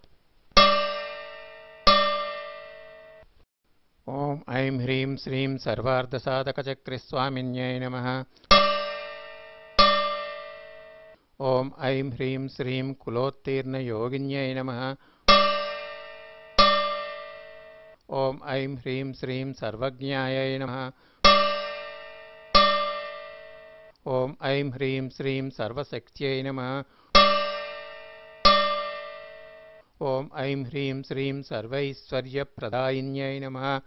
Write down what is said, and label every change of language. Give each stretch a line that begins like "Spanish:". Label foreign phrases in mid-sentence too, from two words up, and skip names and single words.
Sanskrit: ॐ ऐं ह्रीं श्रीं सर्वार्धसाधकचक्रस्वामिन्यै नमः। ॐ ऐं ह्रीं श्रीं कुलोत्तीर्णयोगिन्यै नमः। ఓం ఐం హ్రీం శ్రీం సర్వజ్ఞాయై నమః. ఓం ఐం హ్రీం శ్రీం సర్వశక్త్యై నమః. ఓం ఐం హ్రీం శ్రీం సర్వైశ్వర్యప్రదాయిన్యై నమః.